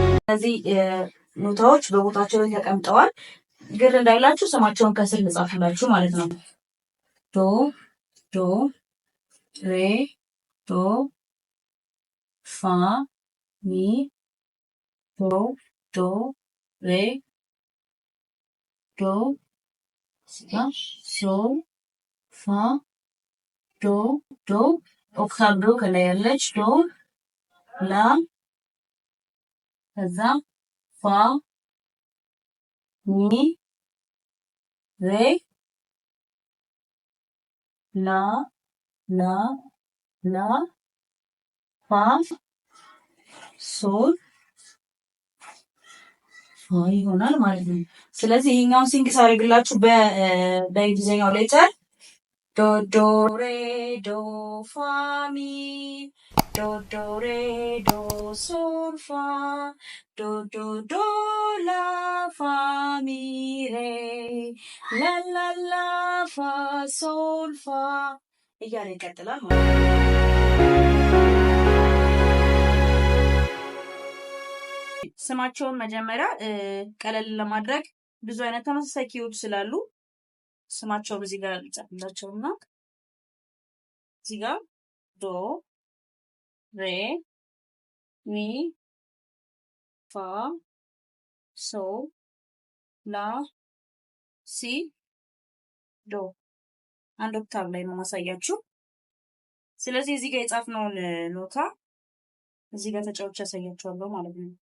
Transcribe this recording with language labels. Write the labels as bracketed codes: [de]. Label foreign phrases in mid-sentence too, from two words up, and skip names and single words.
[am] እነዚህ ኖታዎች በቦታቸው ላይ ተቀምጠዋል። ግር እንዳይላችሁ ስማቸውን ከስር ልጻፍላችሁ ማለት ነው። ዶ ዶ ሬ ዶ ፋ ሚ ዶ ዶ ሬ ዶ ሶ ፋ ዶ ዶ ኦክታቭ ዶ ከላይ ያለች ዶ ላ ከዛ ፋ ሚ ሬ ላ ላ ላ ፋ ሶል ፋ ይሆናል ማለት ነው። ስለዚህ ይሄኛውን ሲንክ ሳደርግላችሁ በእንግሊዝኛው ሌተር ዶ ዶ ሬ ዶ ፋ ሚ ዶ ዶ ሬ ዶ ሶል ፋ ዶ ዶ ዶ ላ ፋ ሚ ሬ ላ ላ ላ ፋ ሶል ፋ እያለ ይቀጥላል ማለት ነው። ስማቸውን መጀመሪያ ቀለል ለማድረግ ብዙ አይነት ተመሳሳይ ኪዎች ስላሉ ስማቸውን እዚህ ጋር ልጻፍላቸውና እዚህ ጋር ዶ ሬ ሚ ፋ ሶ ላ ሲ ዶ አንድ ኦክታቭ ላይ ነው ማሳያችሁ። ስለዚህ እዚህ ጋር የጻፍነውን ኖታ እዚህ ጋር ተጫውቼ ያሳያችኋለሁ ማለት ነው።